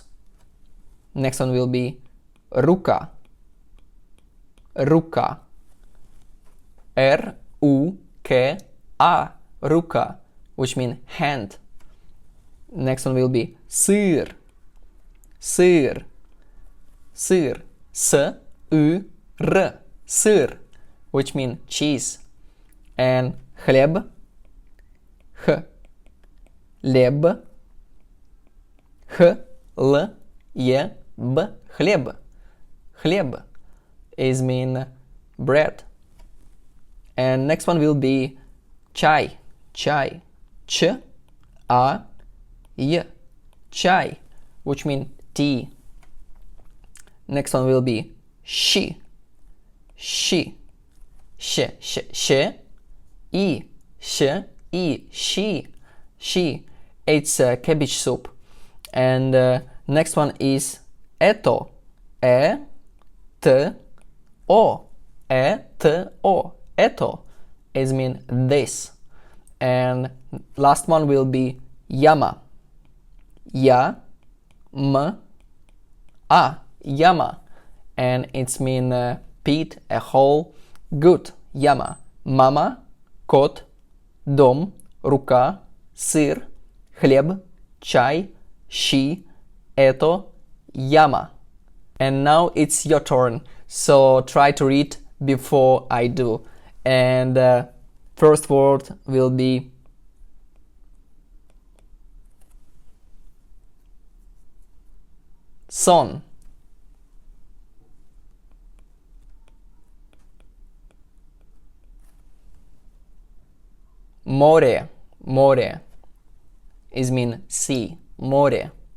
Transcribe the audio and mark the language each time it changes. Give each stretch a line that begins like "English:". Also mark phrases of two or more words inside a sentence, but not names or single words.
English: Next one will be
Russian: рука, рука,
English: R-U-K-A, ruka, which means hand. Next one will be
Russian: сыр, сыр, сыр, S-U-R, сыр,
English: which means cheese.
Russian: And хлеб, Х, леб, Х-Л-Е-Б, хлеб.
English: Хлеб is mean bread. And next one will be
Russian: чай, чай,
English: Ch-A-Y, chai, which means tea.
Russian: Next one will be щи, щи, щ, щ, щ, и, щ, и, щи, щи.
English: It's cabbage soup. And next one is это,
Russian: T-O, E-T-O,
English: это is mean this. And last one will be яма, Ya-M-A, yama, and it's mean pit, a hole. Good,
Russian: яма. Мама, кот, дом, рука, сыр, хлеб, чай, щи, это, яма.
English: And now it's your turn, so try to read before I do. And first word will be son,
Russian: море, море
English: is mean sea, more.